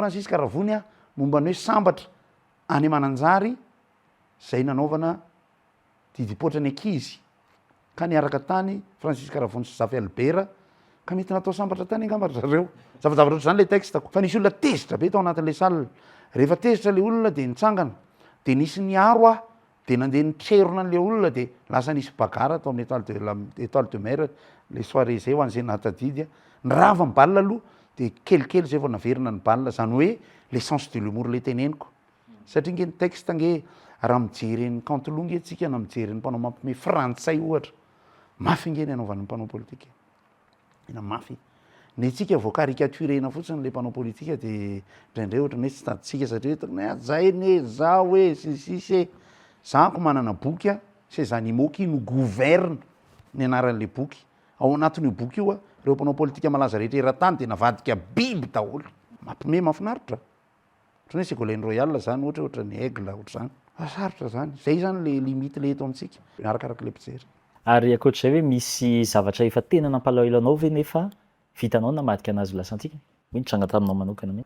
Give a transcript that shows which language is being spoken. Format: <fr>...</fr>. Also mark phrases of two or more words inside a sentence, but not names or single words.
<mg>Francis Caravony momba ny hoe sambatra any Mananjary zay nanaovana didipoitra ny ankizy ka niaraka tany Francis Caravony sy Zafy Albert ka mety natao sambatra tany angambatra zareo zavatra ohatr'izany le texte fa nisy olona tezitra be tao anatin'le salle rehefa tezitra le olona de nitsangana de nisy niaro de nandeha nitserona an'le olona de lasa nisy bagara tao amin'ny étoile de mer le soirée zay ho an'zay natadidy nirava ny balle aloha de kelikely zay vao naverina ny balle zany hoe</mg> <fr>le sens de l'humour</fr> <mg>le teneniko satria nge ny texte nge raha mijery ny Canteloup nge tsika na mijery ny mpanao mampime frantsay ohatra mafy nge ny anaovan'ny mpanao politika ina mafy ny tsika vao caricaturena fotsiny le mpanao politika de ndraindray ohatra hoe tsy taditsika satria zay ne za hoe sisisy zako manana boky a</mg> <fr>ces animaux qui nous gouverne</fr> <mg>ny anaran'le boky ao anatin'io boky io a reo mpanao politika malaza rehetra eran-tany de navadika biby daholo mampime mahafinaritra ohatrany hoe ségolène royal zany ohatra ny aigle ohatra zany sarotra zany zay zany le limite le eto amintsika arakaraky le mpijery Ary akoatr'izay hoe misy zavatra efa tena nampalaelanao ve nefa vitanao namadika anazy ho lasa antsika hoe nitranga taminao manokana mihitsy</mg>